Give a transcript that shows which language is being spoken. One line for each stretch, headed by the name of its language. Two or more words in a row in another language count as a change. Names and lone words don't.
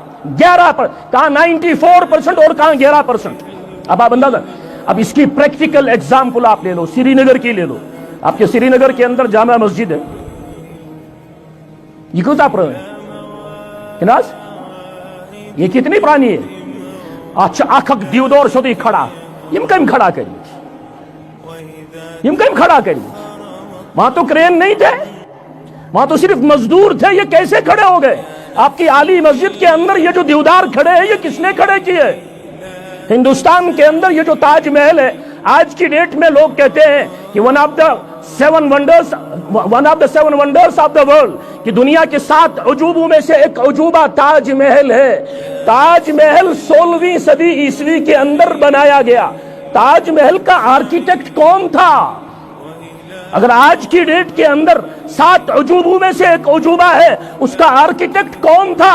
Urdu: 11%، کہاں 94% اور کہاں 11%۔ اب آپ اندازہ، اب اس کی
English: practical example
Urdu: آپ لے لو، سری نگر کی لے لو۔ آپ کے سری نگر کے اندر جامع مسجد ہے، یہ کیوں آپ رہے ہیں کناز؟ یہ کتنی پرانی ہے؟ اچھا
Kashmiri: اکھک دیودور شدی کھڑا، یم کم کھڑا کری، یم کم کھڑا کری؟
Urdu: وہاں تو کرین نہیں تھے، وہاں تو صرف مزدور تھے، یہ کیسے کھڑے ہو گئے؟ آپ کی عالی مسجد کے اندر یہ جو دیودار کھڑے ہیں، یہ کس نے کھڑے کیے؟ ہندوستان کے اندر یہ جو تاج محل ہے، آج کی ڈیٹ میں لوگ کہتے ہیں کہ
English: one of the seven wonders of the world,
Urdu: کہ دنیا کے 7 عجوبوں میں سے ایک عجوبہ تاج محل ہے۔ تاج محل 16ویں صدی عیسوی کے اندر بنایا گیا۔ تاج محل کا آرکیٹیکٹ کون تھا؟ اگر آج کی ڈیٹ کے اندر 7 عجوبوں میں سے ایک عجوبہ ہے، اس کا آرکیٹیکٹ کون تھا؟